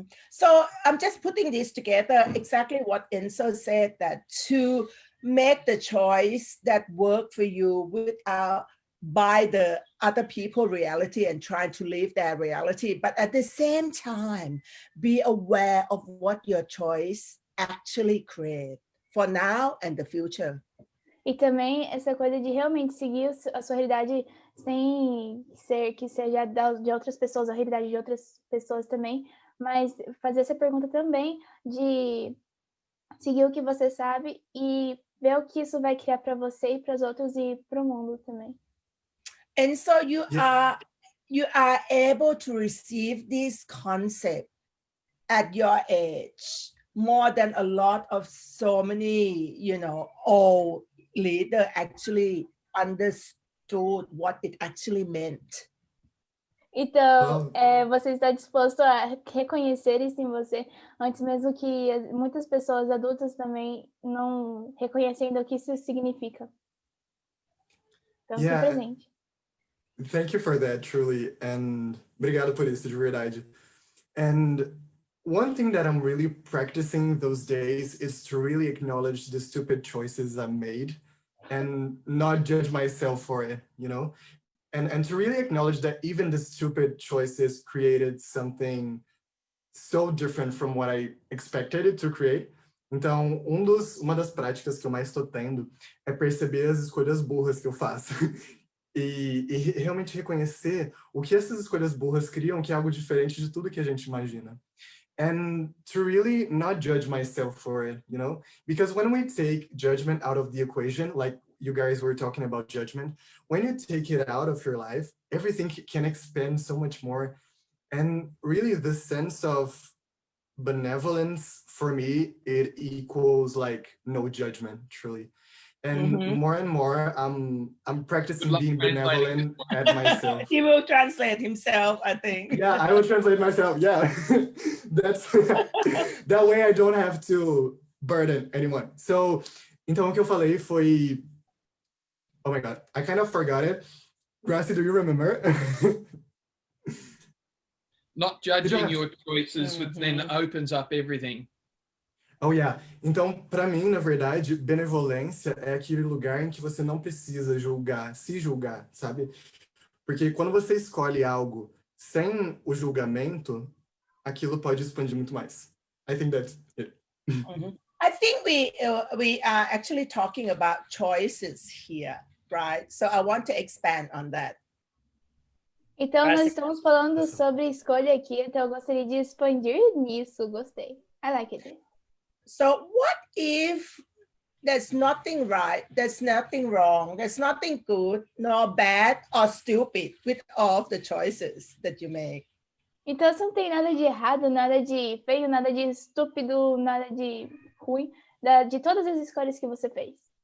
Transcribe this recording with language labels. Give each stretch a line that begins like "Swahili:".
English: So I'm just putting this together, exactly what Enzo said, that to make the choice that work for you without by the other people reality and trying to live their reality, but at the same time, be aware of what your choice actually create for now and the future.
Portuguese: E também essa coisa de realmente seguir a sua realidade sem ser que seja de outras pessoas, a realidade de outras pessoas também, mas fazer essa pergunta também de seguir o que você sabe e ver o que isso vai criar para você e para os outros e para o mundo também.
English: And so you are able to receive this concept at your age more than a lot of so many, old leader actually understood what it actually meant.
Portuguese: Então, você está disposto a reconhecer isso em você, antes mesmo que muitas pessoas adultas também não reconhecem ainda o que isso significa. Então, se presente.
English: Thank you for that, truly. And
Portuguese: obrigado por isso, de verdade.
English: And one thing that I'm really practicing those days is to really acknowledge the stupid choices I made and not judge myself for it, and to really acknowledge that even the stupid choices created something so different from what I expected it to create.
Portuguese: Então, uma das práticas que eu mais estou tendo é perceber as escolhas burras que eu faço. E realmente reconhecer o que essas escolhas burras criam, que é algo diferente de tudo que a gente imagina.
English: And to really not judge myself for it, you know? Because when we take judgment out of the equation, like you guys were talking about judgment, when you take it out of your life, everything can expand so much more. And really the sense of benevolence, for me, it equals like no judgment, truly. And more and more, I'm practicing being benevolent at myself. He will translate himself, I think. Yeah, I will translate myself. Yeah, that's that way I don't have to burden anyone. So,
Portuguese: então o que eu falei foi,
English: oh my God, I kind of forgot it. Gracie, do you remember? Not judging your choices, which then opens up everything. Oh, yeah.
Portuguese: Então, para mim, na verdade, benevolência é aquele lugar em que você não precisa julgar, se julgar, sabe? Porque quando você escolhe algo sem o julgamento, aquilo pode expandir muito mais.
English: I think that's it. I think we are actually talking about choices here, right? So I want to expand on that.
Portuguese: Então, nós estamos falando sobre escolha aqui, então eu gostaria de expandir nisso. Gostei.
English: I like it. So what if there's nothing right, there's nothing wrong, there's nothing good, nor bad or stupid with all of the choices that you make?
Portuguese: Então, se não tem nada de errado, nada de feio, nada de estúpido, nada de ruim, de todas as escolhas que você fez.